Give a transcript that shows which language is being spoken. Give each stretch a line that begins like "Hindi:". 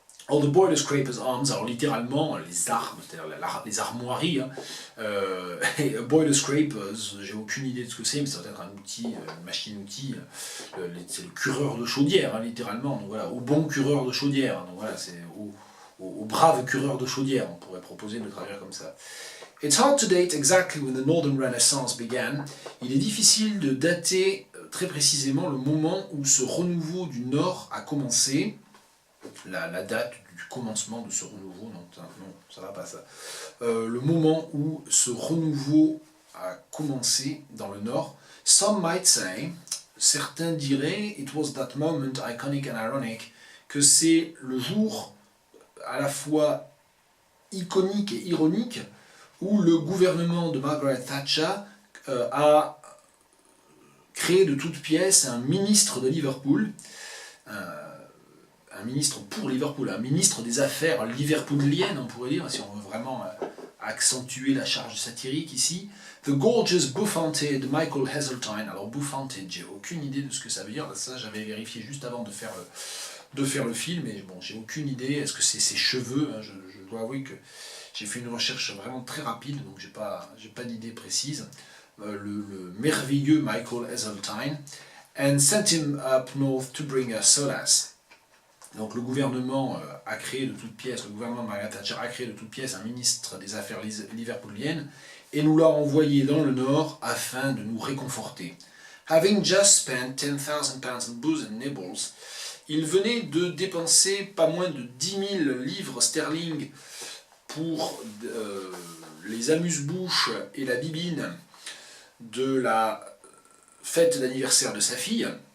French: Or the Boiler Scraper's Arms, alors littéralement les armes, c'est-à-dire les armoiries, hein. Et Boiler Scrapers, j'ai aucune idée de ce que c'est, mais ça doit être un outil, une machine-outil, c'est le cureur de chaudière, hein, littéralement, donc voilà, au bon cureur de chaudière, donc voilà, c'est au aux braves cureurs de chaudière, on pourrait proposer de le traduire comme ça.
English: It's hard to date exactly when the Northern Renaissance began.
French: Il est difficile de dater très précisément le moment où ce renouveau du Nord a commencé. La date du commencement de ce renouveau, non, ça va pas ça. Le moment où ce renouveau a commencé dans le Nord.
English: Some might say,
French: certains diraient,
English: it was that moment iconic and ironic,
French: que c'est le jour à la fois iconique et ironique où le gouvernement de Margaret Thatcher a créé de toutes pièces un ministre de Liverpool, un ministre pour Liverpool, un ministre des affaires liverpooliennes, on pourrait dire, si on veut vraiment accentuer la charge satirique ici.
English: The gorgeous bouffanted Michael Heseltine.
French: Alors bouffanted, j'ai aucune idée de ce que ça veut dire, ça j'avais vérifié juste avant de faire le film, et bon, j'ai aucune idée. Est-ce que c'est ses cheveux, hein, je dois avouer que j'ai fait une recherche vraiment très rapide, donc j'ai pas d'idée précise. Le merveilleux
English: Michael Heseltine, and sent him up north to bring us solace.
French: Donc le gouvernement a créé de toutes pièces, le gouvernement de Margaret Thatcher a créé de toutes pièces un ministre des affaires liverpooliennes et nous l'a envoyé dans le nord afin de nous réconforter.
English: Having just spent 10,000 pounds in booze and nibbles,
French: il venait de dépenser pas moins de 10 000 livres sterling pour les amuse-bouches et la bibine de la fête d'anniversaire de sa fille,